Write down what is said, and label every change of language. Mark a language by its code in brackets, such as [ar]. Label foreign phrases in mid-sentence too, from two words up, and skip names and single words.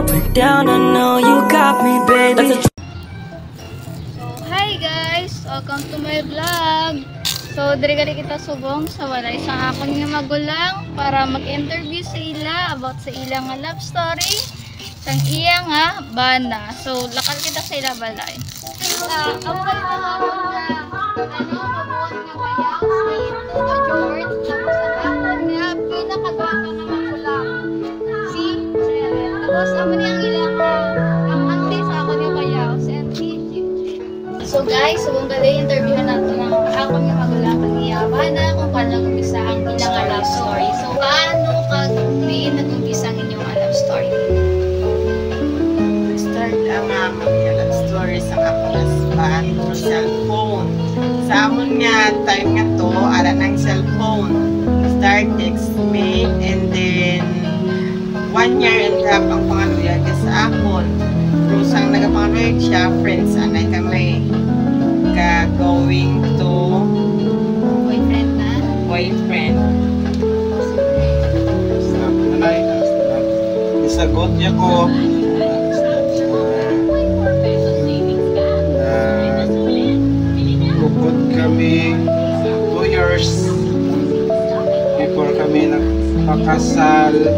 [en] down, I know you got me, baby. So, hi guys! Welcome to my vlog! So, [hil] diri kita subong sa walay sa akong nga magulang para mag-interview sa ila about sa ilang [en] love story [hil] sang iya nga bana. So, lakal kita sa ila balay. Ang balita naman na mabuhat nga bayaw si Tito George tapos ang akong nga pinakagwapa nga magulang si Seren. Tapos naman yung ilang ang auntie sa ako nga bayaw si Auntie Gigi. So guys, subong gali interview natin ang akong nga magulang kang iyabana kung paano nag-umpisa ang ilang [en] love story. [hil] So paano kag-diin nag-umpisa ang inyong [en] love story? [hil] Start ang aming [en] love story [hil] sa akong husband [en] through cellphone. [hil] Sa amon nga time nga to, ala ng cellphone. Start text-mate [en] and then 1 year and a half [hil] ang pangaluyan ka sa akon. Tapos ang nagapangaluyan siya, friends, anay kami [en] going to [hil] Boyfriend na? boyfriend. Isagot niya ko bukod kami [en] 2 years before [hil] kami nagpakasal.